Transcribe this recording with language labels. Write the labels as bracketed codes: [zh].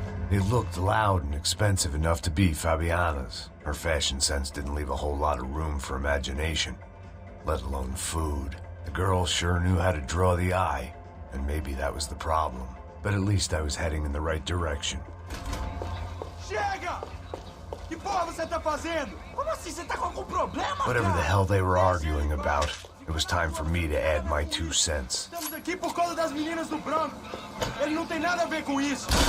[en] It looked loud and expensive enough to be Fabiana's. Her fashion sense didn't leave a whole lot of room for imagination, let alone food. The girl sure knew how to draw the eye, and maybe that was the problem. But at least I was heading in the right direction. [pt] Chega! Que porra você tá fazendo? Como assim? Você tá com algum problema? [en] Whatever the hell they were arguing about, it was time for me to add my 2 cents. [pt] Estamos aqui por causa das meninas do branco. Ele não tem nada a ver com isso.